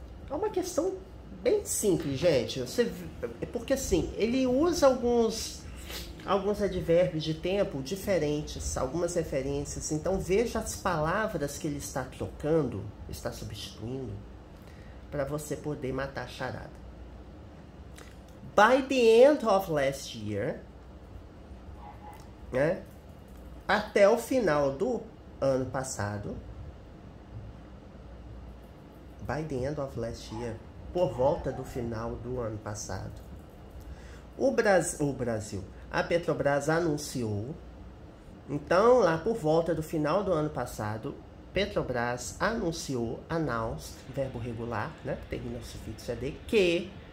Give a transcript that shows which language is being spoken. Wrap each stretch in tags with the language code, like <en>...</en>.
<pt>É uma questão bem simples, gente. Porque assim, ele usa alguns advérbios de tempo diferentes, algumas referências. Então veja as palavras que ele está trocando, está substituindo, para você poder matar a charada.</pt> <en>By the end of last year, né?</en> <pt>Até o final do ano passado,</pt> <en>by the end of last year,</en> <pt>por volta do final do ano passado, o Brasil, a Petrobras anunciou, então lá por volta do final do ano passado, Petrobras anunciou, announced, verbo regular, né, que termina o sufixo ED, que</pt>